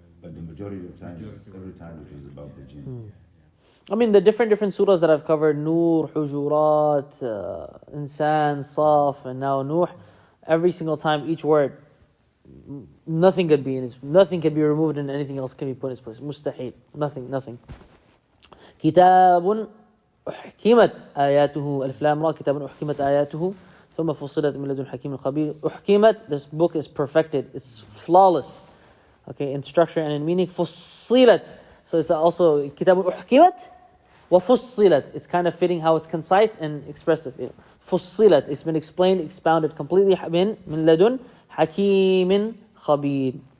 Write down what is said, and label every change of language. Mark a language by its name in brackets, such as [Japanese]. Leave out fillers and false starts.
[English] But the majority of times, every time it was about the jinn. I mean, the different surahs that I've covered, Nur, Hujurat, Insan, Saf, and now Nuh, every single time, each word, nothing could be removed and anything else can be put in its place. Mustahil. Nothing. [Arabic] كتاب أحكمت آياته ألف لام را كتاب أحكمت آياته ثم فصلت من لدن حكيم خبير. [English] أحكمت, this book is perfected. It's flawless. Okay, in structure and in meaning. فصلت. So it's also [Arabic] كتاب أحكمت وَفُصِّلَت. [English] It's kind of fitting how it's concise and expressive. [Arabic] فُصِّلَت. [English] It's been explained, expounded completely. [Arabic] مِن لَدُنْ حَكِيمٍ خَبِيرٍ.